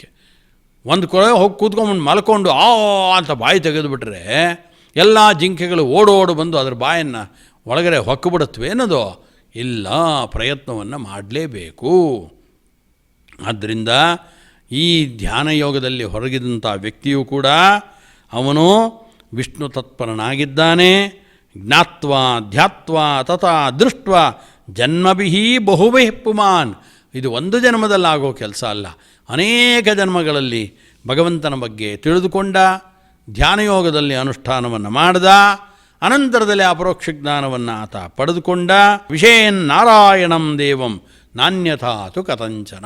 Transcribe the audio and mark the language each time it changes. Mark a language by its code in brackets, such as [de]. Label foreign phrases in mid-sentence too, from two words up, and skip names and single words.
[kn] ಒಂದು ಕೊಳೆ ಹೋಗಿ ಕೂತ್ಕೊಂಡು ಮಲ್ಕೊಂಡು ಅಂತ ಬಾಯಿ ತೆಗೆದುಬಿಟ್ರೆ ಎಲ್ಲ ಜಿಂಕೆಗಳು ಓಡೋಡು ಬಂದು ಅದರ ಬಾಯನ್ನು ಒಳಗಡೆ ಹೊಕ್ಕಿಬಿಡುತ್ತವೆ ಅನ್ನೋದು ಇಲ್ಲ, ಪ್ರಯತ್ನವನ್ನು ಮಾಡಲೇಬೇಕು. ಆದ್ದರಿಂದ ಈ ಧ್ಯಾನ ಯೋಗದಲ್ಲಿ ಹೊರಗಿದಂಥ ವ್ಯಕ್ತಿಯೂ ಕೂಡ ಅವನು ವಿಷ್ಣು ತತ್ಪರನಾಗಿದ್ದಾನೆ. [sa] ಜ್ಞಾತ್ವಾ ಧ್ಯಾತ್ವಾ ತಥಾ ದೃಷ್ಟ್ವಾ ಜನ್ಮಭಿಹಿ ಬಹುಭಿಃ ಪುಮಾನ್. [kn] ಇದು ಒಂದು ಜನ್ಮದಲ್ಲಾಗೋ ಕೆಲಸ ಅಲ್ಲ, ಅನೇಕ ಜನ್ಮಗಳಲ್ಲಿ ಭಗವಂತನ ಬಗ್ಗೆ ತಿಳಿದುಕೊಂಡ, ಧ್ಯಾನಯೋಗದಲ್ಲಿ ಅನುಷ್ಠಾನವನ್ನು ಮಾಡಿದ, ಅನಂತರದಲ್ಲಿ ಅಪರೋಕ್ಷ ಜ್ಞಾನವನ್ನು ಆತ ಪಡೆದುಕೊಂಡ. [sa] ವಿಷಯನ್ ನಾರಾಯಣಂ ದೇವಂ ನಾನ್ಯಥಾತು ಕಥಂಚನ.